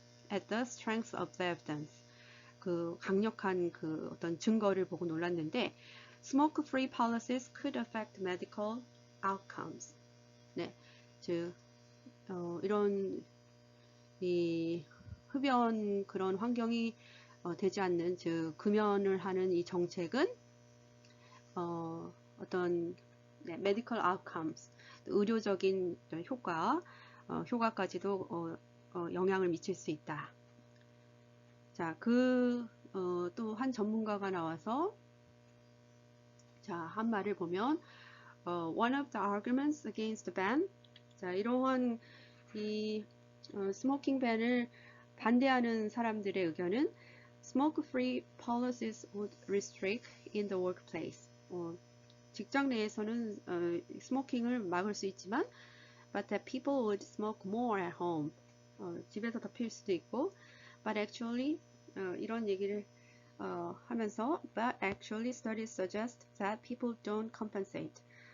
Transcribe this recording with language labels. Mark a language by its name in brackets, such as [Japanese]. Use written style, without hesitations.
[English] At the strength of the evidence. [Korean] 그 강력한 그 어떤 증거를 보고 놀랐는데 [English] smoke-free policies could affect medical outcomes. [Korean] 네, 즉 이런 이 흡연 그런 환경이 되지 않는 즉 금연을 하는 이 정책은 어떤 네, medical outcomes 의료적인 효과까지도 영향을 미칠 수 있다. 자, 또 한 전문가가 나와서 자, 한 말을 보면 [English] one of the arguments against the ban. [Korean] 자, 이러한 이 스모킹 밴을 반대하는 사람들의 의견은 [English] smoke-free policies would restrict in the workplace. [Korean] 직장 내에서는 스모킹을 막을 수 있지만 [English] but that people would smoke more at home. [Korean] 집에서 더 필 수도 있고 [English] but actually [Korean] 이런 얘기를 하면서 [English] but actually studies suggest that people don't compensate.